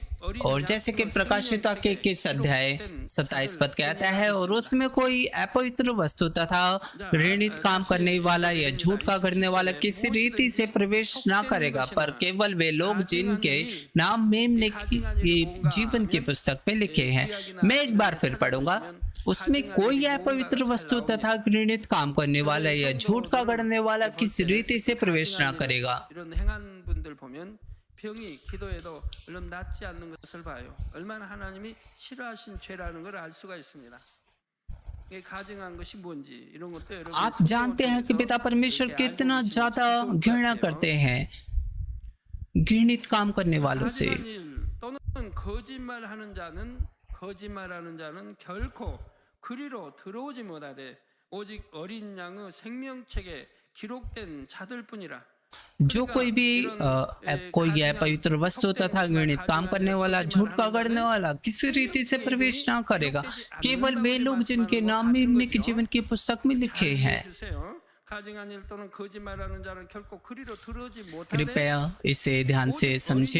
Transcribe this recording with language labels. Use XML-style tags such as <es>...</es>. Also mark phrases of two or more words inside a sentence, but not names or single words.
<hi>और जैसे कि प्रकाशित वाक्य 21 अध्याय 27 पद कहता है, और उसमें कोई अपवित्र वस्तु तथा घृणित काम करने वाला या झूठ का करने वाला किसी रीति से प्रवेश ना करेगा, पर केवल वे लोग जिनके नाम मेमने की जीवन की पुस्तक में लिखे हैं। मैं एक बार फिर पढ़ूंगा। उसमें कोई अपवित्र वस्तु तथा घृणित काम करने वाला या झूठ का गढ़ने वाला किसी रीति से प्रवेश ना करेगा।</hi> <ko>병이 기도에도 얼른 낫지 않는 것을 봐요. 얼마나 하나님이 싫어하신 죄라는 걸 알 수가 있습니다. 이게 가증한 것이 뭔지 이런 것도 여러분</ko> <hi>आप जानते हैं कि पिता परमेश्वर कितना ज्यादा घृणा करते हैं घृणित काम करने वालों से।</hi> <ko>또는 거짓말하는 자는 결코 그리로 들어오지 못하되 오직 어린 양의 생명책에 기록된 자들뿐이라।</ko> <hi>जो कोई भी कोई पवित्र वस्तु तथा घृणित काम करने वाला, झूठ का गढ़ने वाला किसी रीति से प्रवेश ना करेगा, केवल वे लोग जिनके नाम मेमने की जीवन की पुस्तक में लिखे हैं। कृपया इसे ध्यान से समझे।</hi>